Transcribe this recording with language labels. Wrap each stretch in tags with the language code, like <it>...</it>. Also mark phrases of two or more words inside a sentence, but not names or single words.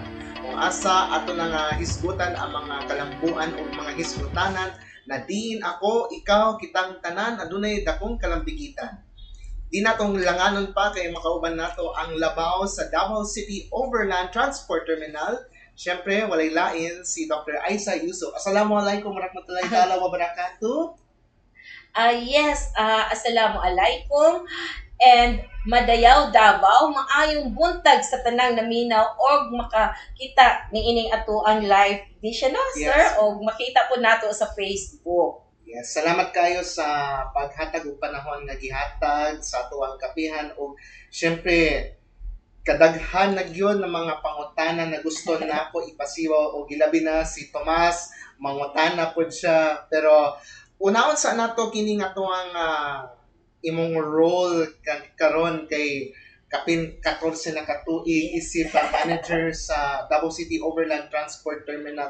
<ceb>Kung asa ato na nga hisgutan ang mga kalambuan o mga hisgutanan na diin ako, ikaw, kitang tanan, adunay dakong kalambigitan. Di natong langanon pa kay makauban nato ang labaw sa Davao City Overland Transport Terminal. Siyempre, walay lain si Dr. Aisa Yusuf.</ceb> <ar>السلام عليكم ورحمة الله تعالى وبركاته. Yes, assalamualaikum.</ar> <ceb>And madayaw Davao, maayong buntag sa tanang naminaw og makakita niining ato ang live edition, no, Yes. sir? Og makita po nato sa Facebook. Yes, salamat kayo sa paghatag og panahon nga gihatag sa atuang kapihan o siyempre kadaghan na gyud ng mga pangutana na gusto nako ipasiwa o gilabi na si Tomas mangutana pod siya pero unahon sa nato kini nga tuang imong role karon kay kapin 14 na katuig isip manager sa Davao City Overland Transport Terminal.</ceb>